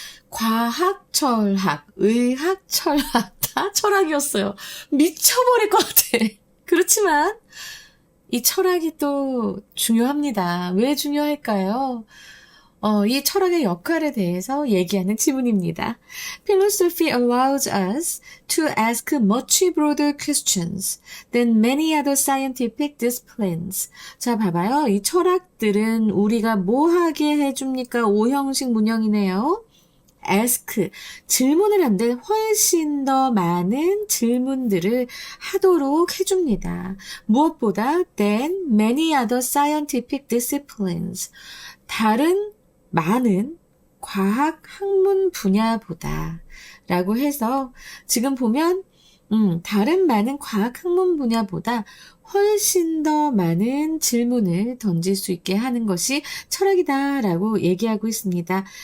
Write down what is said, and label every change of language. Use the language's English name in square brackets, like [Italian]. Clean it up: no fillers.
[Korean] 과학, 철학, 의학, 철학, 다 철학이었어요. 미쳐버릴 것 같아. 그렇지만 이 철학이 또 중요합니다. 왜 중요할까요? 이 철학의 역할에 대해서 얘기하는 지문입니다. [English] Philosophy allows us to ask much broader questions than many other scientific disciplines. [Korean] 자, 봐봐요. 이 철학들은 우리가 뭐 하게 해줍니까? 오형식 문형이네요. ask, 질문을 한데 훨씬 더 많은 질문들을 하도록 해줍니다. 무엇보다 [English] than many other scientific disciplines. [Korean] 다른 많은 과학 학문 분야보다 라고 해서 지금 보면 다른 많은 과학 학문 분야보다 훨씬 더 많은 질문을 던질 수 있게 하는 것이 철학이다라고 얘기하고 있습니다.